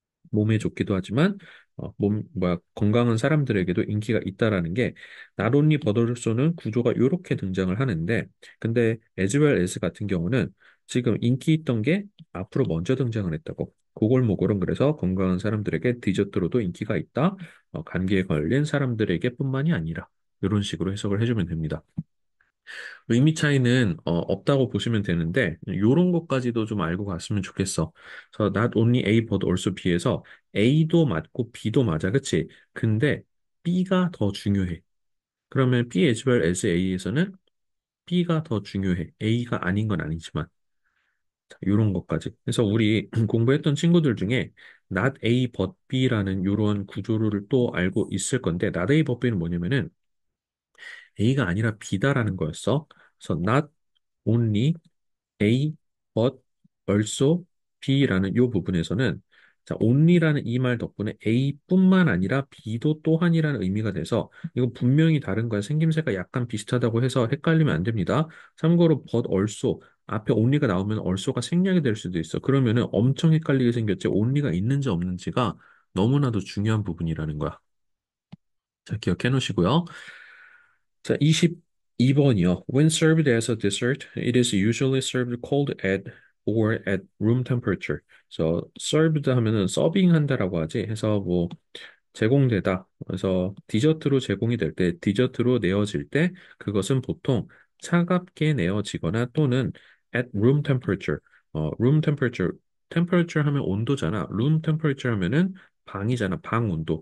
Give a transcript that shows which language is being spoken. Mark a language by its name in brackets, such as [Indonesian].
[Korean] 몸에 좋기도 하지만 건강한 사람들에게도 인기가 있다라는 게 not only butter소는 구조가 이렇게 등장을 하는데 근데 [English] as well as [Korean] 같은 경우는 지금 인기 있던 게 앞으로 먼저 등장을 했다고 고골모골은 그래서 건강한 사람들에게 디저트로도 인기가 있다 감기에 걸린 사람들에게 뿐만이 아니라 이런 식으로 해석을 해주면 됩니다. 의미 차이는 없다고 보시면 되는데 이런 것까지도 좀 알고 갔으면 좋겠어. 그래서 [English] not only A but also B [Korean] 에서 A도 맞고 B도 맞아, 그치? 근데 B가 더 중요해. 그러면 [English] B as well as A [Korean] 에서는 B가 더 중요해. A가 아닌 건 아니지만 이런 것까지. 그래서 우리 공부했던 친구들 중에 [English] not A but B [Korean] 라는 이런 구조를 또 알고 있을 건데 not A but B는 뭐냐면은 A가 아니라 B다라는 거였어. 그래서 [English] not only A, but, also, B [Korean] 라는 이 부분에서는 자, only라는 이 말 덕분에 A뿐만 아니라 B도 또한이라는 의미가 돼서 이거 분명히 다른 거야. 생김새가 약간 비슷하다고 해서 헷갈리면 안 됩니다. 참고로 [English] but also [Korean] 앞에 only가 나오면 also가 생략이 될 수도 있어. 그러면은 엄청 헷갈리게 생겼지. only가 있는지 없는지가 너무나도 중요한 부분이라는 거야. 자, 기억해 놓으시고요. 자, 22번이요. [English] When served as a dessert, it is usually served cold at or at room temperature. [Korean] 그래서 served 하면은 서빙한다라고 하지. 해서 뭐 제공되다. 그래서 디저트로 제공이 될 때, 디저트로 내어질 때 그것은 보통 차갑게 내어지거나 또는 [English] at room temperature. room temperature. [Korean] temperature 하면 온도잖아. room temperature 하면은 방이잖아. 방 온도.